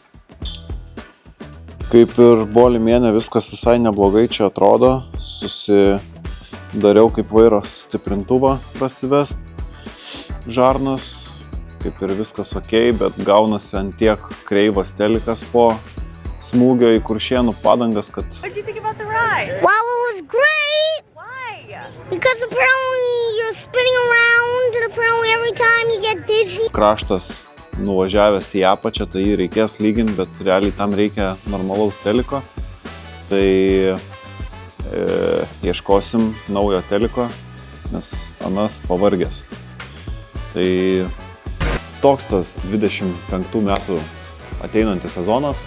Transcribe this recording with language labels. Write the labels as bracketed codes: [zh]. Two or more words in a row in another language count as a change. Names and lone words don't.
[lt] Kaip ir buvo limėnė, viskas visai neblogai čia atrodo. Susidariau kaip vairo stiprintuvą prasivest žarnas. Kaip ir viskas ok, bet gaunasi ant tiek kreivas telikas po smūgio į Kuršėnų padangas, kad... [en] What did you think about the ride? Well, it was great! Why? Because apparently you're spinning around and apparently every time you get dizzy. [lt] Kraštas nuvažiavęs į apačią, tai jį reikės lyginti, bet realiai tam reikia normalaus teliko. Tai ieškosim naujo teliko, nes anas pavargęs. Tai toks tas 25 metų ateinantis sezonas.